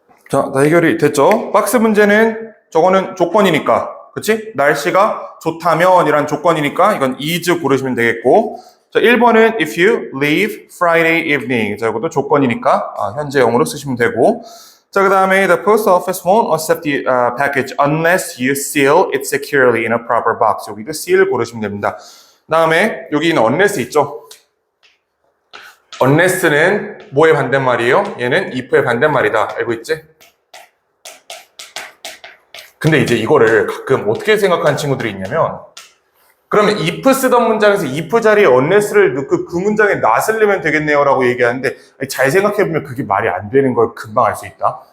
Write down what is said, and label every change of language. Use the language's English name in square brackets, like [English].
[Korean] 자, 다 해결이 됐죠? 박스 문제는 저거는 조건이니까, 그치? 날씨가 좋다면 이란 조건이니까 이건 is 고르시면 되겠고, 자, 1번은 [English] if you leave Friday evening. [Korean] 자, 이것도 조건이니까 현재형으로 쓰시면 되고, 자, 그 다음에 [English] the post office won't accept the package unless you seal it securely in a proper box. [Korean] 여기도 seal 고르시면 됩니다. 그 다음에 여기는 unless 있죠? unless는 뭐의 반대말이에요? 얘는 if의 반대말이다. 알고 있지? 근데 이제 이거를 가끔 어떻게 생각하는 친구들이 있냐면 그러면 if 쓰던 문장에서 if 자리에 unless를 넣고 그 문장에 not을 넣으면 되겠네요 라고 얘기하는데 잘 생각해보면 그게 말이 안 되는 걸 금방 알 수 있다.